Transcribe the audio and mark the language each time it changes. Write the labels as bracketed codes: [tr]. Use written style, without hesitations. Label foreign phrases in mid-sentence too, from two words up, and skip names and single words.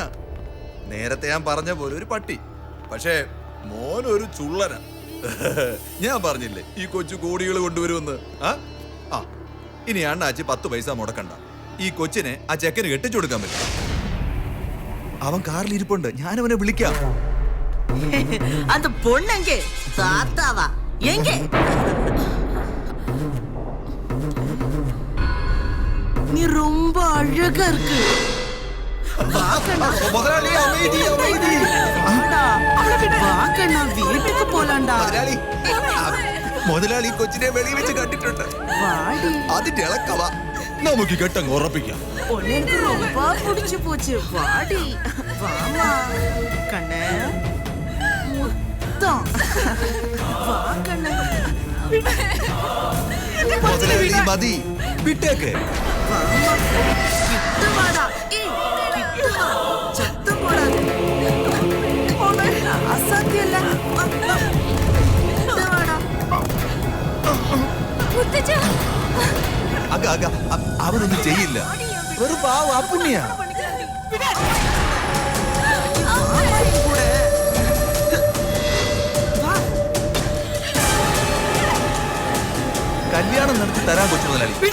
[ml] നേരത്തെ ഞാൻ പറഞ്ഞ പോലെ ഒരു പട്ടി. പക്ഷേ മോനൊരു ചുള്ളന. ഞാൻ പറഞ്ഞില്ലേ ഈ കൊച്ചു കോടികൾ കൊണ്ടുവരുമെന്ന്. ആ ഇനി അണ്ണാച്ചി 10 പൈസ മുടക്കണ്ട. ഈ കൊച്ചിനെ ആ ചെക്കന് കെട്ടിച്ചു കൊടുക്കാൻ പറ്റും. അവൻ കാറിൽ ഇരിപ്പുണ്ട്, ഞാനവനെ വിളിക്കാം. [ta] அந்த பொண்ணங்க தாத்தாவா எங்க? நீ ரொம்ப அழகா இருக்கு. முதலாளி அமைதி அமைதி. வாக்கண்ணா வீட்டுக்கு போலாம்டா. [ml] മുതലാളി കൊച്ചിനെ വെളി വെച്ച് കണ്ടിട്ടുണ്ട്. അതിന്റെ ഇളക്കവാ. നമുക്ക് കെട്ടങ്ങ് ഉറപ്പിക്കാം. [ta] எனக்கு ரொம்ப பிடிச்சு போச்சு. வாடி வாமா கண்ணே. முத்தம் வா கண்ணே. [ml] മുതലാളി മതി, വിട്ടേക്ക്. [ta] வாமா கிட்ட வாடா. ஏய் கிட்ட வா. சத்தம் போடாத. ஓனா அசாத்தியல்ல. கிட்ட வாடா. [ml] മുത്തച്ഛ. അക അക അവനൊന്നും ചെയ്യില്ല. ഒരു പാവ പുണ്യ. കല്യാണം നടത്തി തരാൻ കൊച്ചു മുതലാളി.